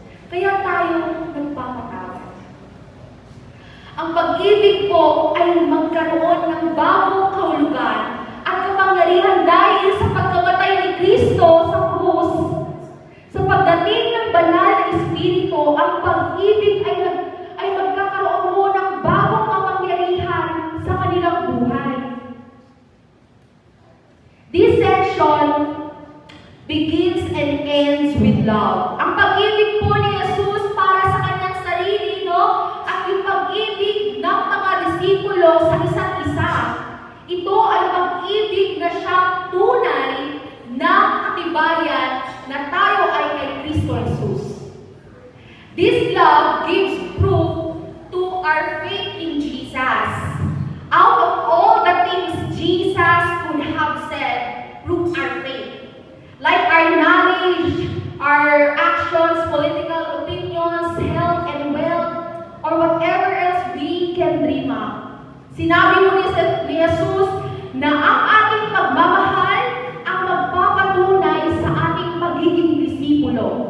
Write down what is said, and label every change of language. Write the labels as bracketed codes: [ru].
[tl] Kaya tayo nagpapatawad. Ang pag-ibig po ay magkaroon ng bagong kahulugan at kapangyarihan dahil sa pagkamatay ni Kristo sa krus. Sa pagdating ng banal na Espiritu, ang pag-ibig ay magkakaroon mo ng bagong kapangyarihan sa kanilang buhay. [en] This section begins and ends with love. [tl] Ang pag-ibig po ni Jesus para sa kanyang sarili, no? At yung pag-ibig ng mga disipulo sa isa't isa. Ito ay pag-ibig na siyang tunay na katibayan na tayo ay kay Kristo Jesus. [en] This love gives proof to our faith in Jesus. Out of all the things Jesus could have said, prove our faith. Like our knowledge, our actions, political opinions, health and wealth, or whatever else we can dream of. [tl] Sinabi mo ni Jesus na ang ating pagmamahal ang magpapatunay sa ating pagiging disipulo.